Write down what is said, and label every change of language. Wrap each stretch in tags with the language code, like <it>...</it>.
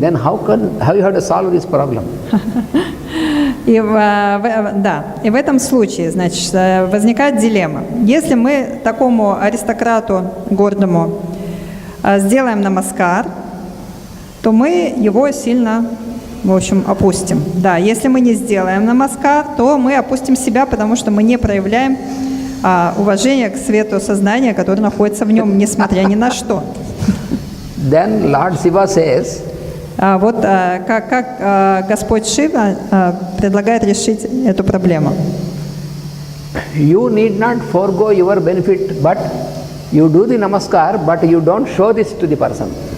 <en>Then how you have to solve this problem?</en> <ru>И в этом случае, значит, возникает дилемма. Если мы такому аристократу гордому сделаем намаскар, то мы его сильно, в общем, опустим. Да, если мы не сделаем намаскар, то мы опустим себя, потому что мы не проявляем уважение к свету сознания, которое находится в нем, несмотря ни на что.</ru> <en>Then Lord Shiva says,</en> <ru>Вот как Господь Шива предлагает решить эту проблему.</ru> <en>You need not forego your benefit, but you do the namaskar, but you don't show this to the person.</en>